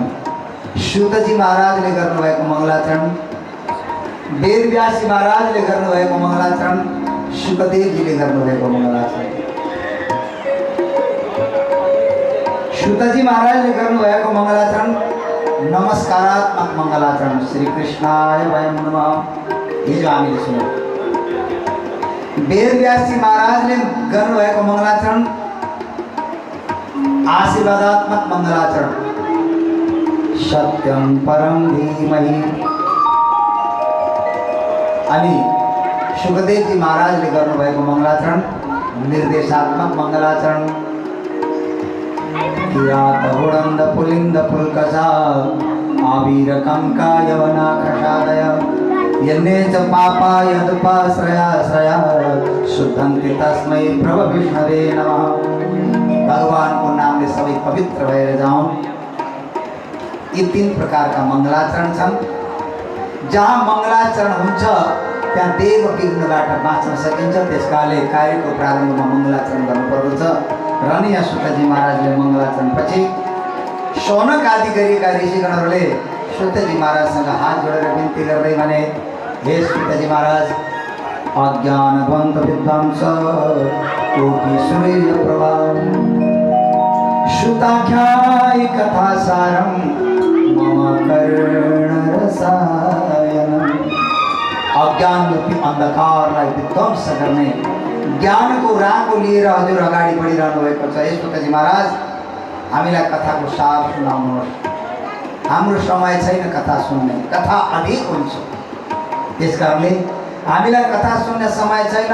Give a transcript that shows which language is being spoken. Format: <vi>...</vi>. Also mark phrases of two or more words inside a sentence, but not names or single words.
<ne>सूतजी महाराजले गर्नुभएको मङ्गलाचरण, वेदव्यासी महाराजले गर्नुभएको मङ्गलाचरण, सुखदेवजीले गर्नुभएको मङ्गलाचरण। सूतजी महाराजले गर्नुभएको मङ्गलाचरण नमस्कारात्मक मङ्गलाचरण,</ne> <sa>श्री कृष्णाय वयं नमः,</sa> <ne>हिजो हामीले सुन्यौँ। वेदव्यासी महाराजले गर्नुभएको मङ्गलाचरण आशीर्वादात्मक मङ्गलाचरण,</ne> <sa>सत्यं परं धीमहि।</sa> <ne>अनि सुखदेवजी महाराजले गर्नुभएको मङ्गलाचरण निर्देशात्मक मङ्गलाचरण,</ne> <sa>किरात हुडन्द पुलिन्द पुल्कसा आवीर कंका यवना खशादय यन्ने च पापा यदुपाश्रया शुद्धन्ति तस्मै प्रभु विष्णवे नमः।</sa> <ne>भगवान को नामले सबै पवित्र भएर जाउँ। यी 3 प्रकारका मङ्गलाचरण छन्। जहाँ मङ्गलाचरण हुन्छ त्यहाँ देव विघ्नबाट बाँच्न सकिन्छ। त्यसकाले कार्यको प्रारम्भमा मङ्गलाचरण गर्नुपर्दछ। र नि यहाँ सूतजी महाराजले मङ्गलाचरणपछि शौनक आदि गरिएका ऋषिगणहरूले सूतजी महाराजसँग हात जोडेर बिन्ती गर्दै भने,</ne> <sa>हे सूतजी महाराज, अज्ञानवन्त विद्वांस कोटि सूर्य प्रभा सुताख्याय कथा सारं मम कर्णरसायनम्।</sa> <ne>अज्ञान रूपी अंधकारलाई विध्वंस गर्ने ज्ञानको राको लिएर हजुर अगाडि बढिरहनु भएको छ। हे सूतजी महाराज, हामीलाई कथाको सार सुनाउनुहोस्। हाम्रो समय छैन कथा सुन्ने, कथा अधिक हुन्छ। त्यसकारणले हामीलाई कथा सुन्ने समय छैन।</ne>